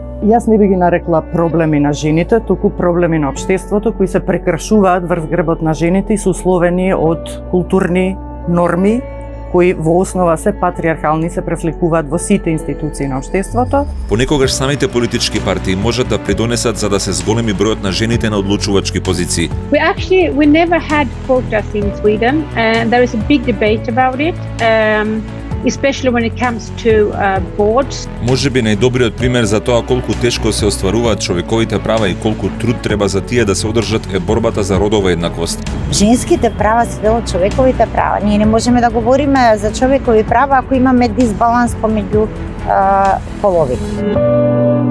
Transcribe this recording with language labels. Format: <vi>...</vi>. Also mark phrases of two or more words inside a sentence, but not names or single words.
<mk>Јас не би ги нарекла проблеми на жените, туку проблеми на општеството кои се прекршуваат врз грбот на жените и се условени од културни норми кои во основа се патриархални, се префлекуваат во сите институции на општеството. Понекогаш самите политички партии можат да придонесат за да се зголеми бројот на жените на одлучувачки позиции.</mk> <en>We never had quotas in Sweden, and there is a big debate about it, especially when it comes to boards.</en> <mk>Можеби најдобриот пример за тоа колку тешко се остваруваат човековите права и колку труд треба за тие да се одржат е борбата за родова еднаквост. Женските права се дел од човековите права. Ние не можеме да говориме за човекови права ако имаме дисбаланс помеѓу половите.</mk>